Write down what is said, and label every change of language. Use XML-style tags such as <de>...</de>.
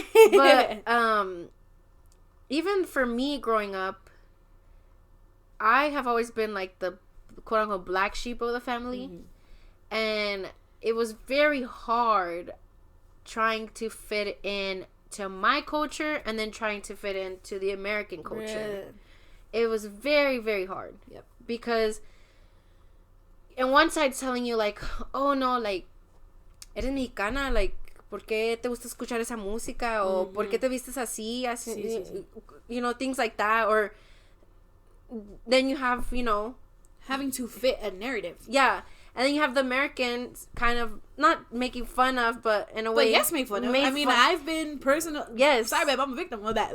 <en>But even for me growing up, I have always been like the quote unquote black sheep of the family, and it was very hard trying to fit in to my culture and then trying to fit into the American culture. It was very, very hard. Yep. Because and one side's telling you, like, oh, no, like,</en> <es>eres mexicana,</es> <en>like,</en> <es>¿por qué te gusta escuchar esa música? O, ¿por qué te vistes así? Sí.</es> <en>You know, things like that. Or then you have, you know, having to fit a narrative. Yeah. And then you have the Americans kind of not making fun of, but in a way. But yes, make fun of. I mean, I've been personal. Yes. Sorry, babe, I'm a victim of that.</en>